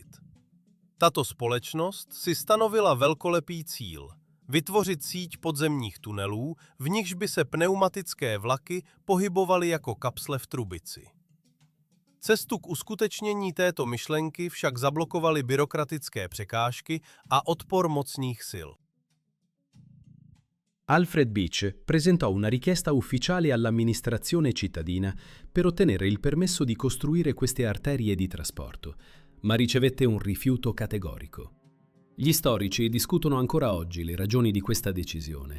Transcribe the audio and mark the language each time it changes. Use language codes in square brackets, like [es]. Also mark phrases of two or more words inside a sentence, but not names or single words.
[cs] Tato společnost si stanovila velkolepý cíl – vytvořit síť podzemních tunelů, v nichž by se pneumatické vlaky pohybovaly jako kapsle v trubici. Cestu k uskutečnění této myšlenky však zablokovaly byrokratické překážky a odpor mocných sil. [it] Alfred Beach presentò una richiesta ufficiale all'amministrazione cittadina per ottenere il permesso di costruire queste arterie di trasporto, ma ricevette un rifiuto categorico. Gli storici discutono ancora oggi le ragioni di questa decisione.